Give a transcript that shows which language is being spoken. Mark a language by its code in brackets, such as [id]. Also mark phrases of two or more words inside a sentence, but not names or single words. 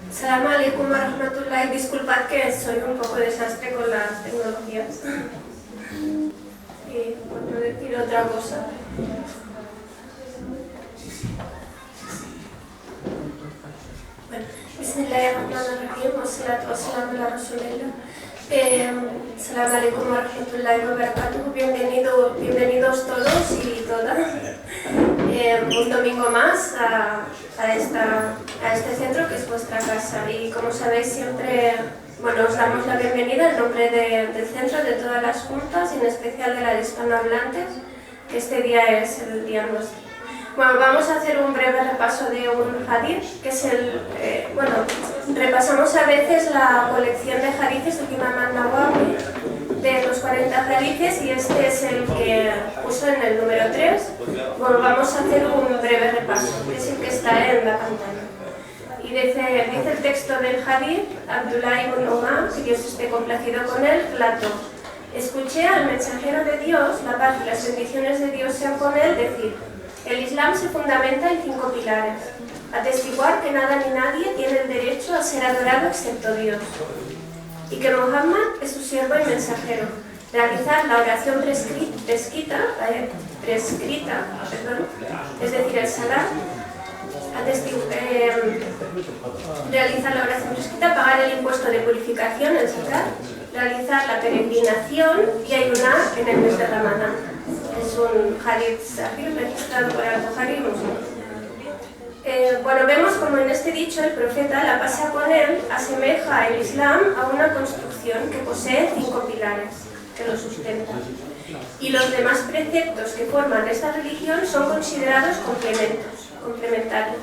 [ar] سلام عليكم ورحمة الله. [es] Disculpad que soy un poco desastre con las tecnologías. Y por no decir otra cosa. Bueno, [ar] بسم الله الرحمن الرحيم. والصلاة والسلام على رسول الله. سلام عليكم ورحمة الله وبركاته. [es] Bienvenidos todos y todas. Un domingo más a este centro que es vuestra casa, y como sabéis siempre os damos la bienvenida en nombre del centro, de todas las juntas y en especial de las hispanohablantes, que este día es el día nuestro. Bueno, vamos a hacer un breve repaso de un hadith, que es repasamos a veces la colección de hadiths del Imam An-Nawawi, de los 40 hadiths, y este es el que puso en el número 3. Bueno, vamos a hacer un breve repaso, que es el que está en la pantalla. Y dice el texto del hadith: Abdullah ibn Umar, que Dios esté complacido con él, relató: escuché al mensajero de Dios, la paz y las bendiciones de Dios sean con él, decir: el Islam se fundamenta en 5 pilares. Atestiguar que nada ni nadie tiene el derecho a ser adorado excepto Dios, y que Muhammad es su siervo y mensajero. Realizar la oración prescrita, es decir, el salat. Realizar la oración prescrita, pagar el impuesto de purificación, el zakat. Realizar la peregrinación y ayunar en el mes de Ramadán. Es un [ar] حديث صحيح [es] registrado por Al-Bukhari y Muslim. Vemos como en este dicho el profeta, la paz sea con él, asemeja el Islam a una construcción que posee 5 pilares que lo sustentan. Y los demás preceptos que forman esta religión son considerados complementarios.